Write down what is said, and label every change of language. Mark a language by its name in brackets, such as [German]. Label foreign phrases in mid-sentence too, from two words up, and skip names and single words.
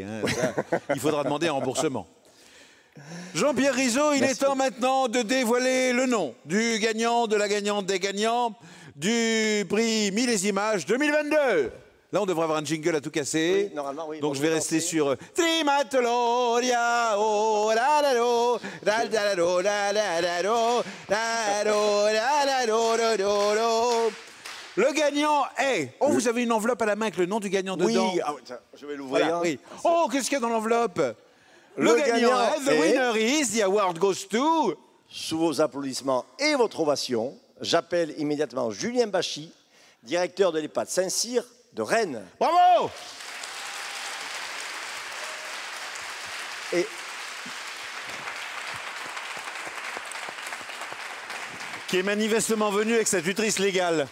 [French] Hein. Ça, il faudra demander un remboursement. Jean-Pierre Rizot, il est temps maintenant de dévoiler le nom du gagnant, de la gagnante des gagnants du prix 1000 images 2022. Là, on devrait avoir un jingle à tout casser. Oui, normalement, oui. Donc, je vais rester sur Trimatoloria, oh, la la lo, la la lo, la la la lo, la lo, la la lo, lo, lo. Le gagnant est... Oh, vous avez une enveloppe à la main avec le nom du gagnant dedans. Oui, je vais l'ouvrir. Voilà, oui. Oh, qu'est-ce qu'il y a dans l'enveloppe? Le gagnant est... [English] The winner is, the award goes to... [French] Sous vos applaudissements et votre ovation, j'appelle immédiatement Julien Bachy, directeur de l'EHPAD Saint-Cyr de Rennes. Bravo! Et qui est manifestement venu avec sa tutrice légale.